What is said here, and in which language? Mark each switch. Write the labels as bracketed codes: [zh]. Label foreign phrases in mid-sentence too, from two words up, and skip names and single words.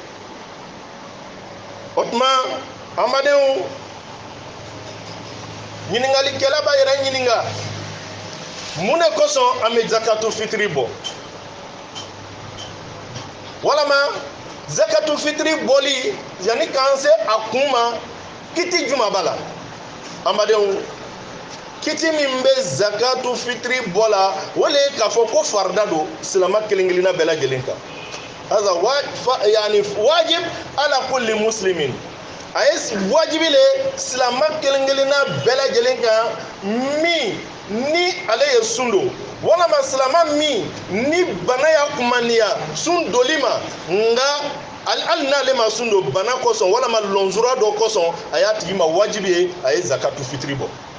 [bm] o tuma amadenw ɲiningalikɛla b'a yɛrɛ ɲininga mun de kosɔn an bɛ zakatu fitiri bɔ walama zakatu fitiri bɔli yanni k'an se a kun ma kiti juma b'a la amadenw kiti min bɛ zakatu fitiri bɔ la o le ye k'a fɔ ko farida don silama kelen-kelenna bɛɛ lajɛlen kan [ar] هذا واجب على كل مسلم [bm] a ye wajibi le silama kelen-kelenna bɛɛ lajɛlen kan min ni ale ye sun don walama silama min ni bana y'a kumaniya sun doli ma nga hali n'ale ma sun don bana kosɔn walama lɔnzura dɔ kosɔn a y'a tigi ma wajibi ye a ye zakatu fitiri bɔ